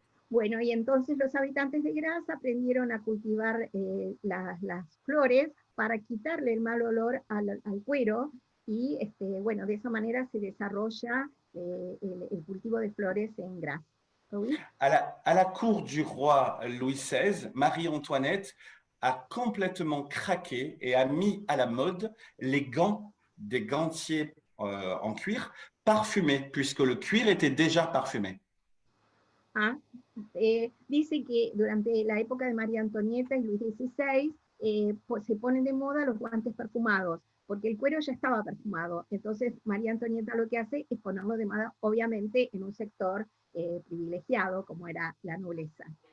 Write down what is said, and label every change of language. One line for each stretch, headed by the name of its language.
Spanish: Bueno, y entonces los habitantes de Grasse aprendieron a cultivar las flores para quitarle el mal olor al cuero y bueno, de esa manera se desarrolla el cultivo de flores en Grasse.
French: ¿Oui? À la cour du roi Louis XVI, Marie-Antoinette a complètement craqué et a mis à la mode les gants, des gantiers en cuir parfumés, puisque le cuir était déjà parfumé.
Spanish: Dice que durante la época de María Antonieta y Luis XVI pues se ponen de moda los guantes perfumados, porque el cuero ya estaba perfumado. Entonces María Antonieta lo que hace es ponerlo de moda, obviamente, en un sector privilegiado, como era la nobleza.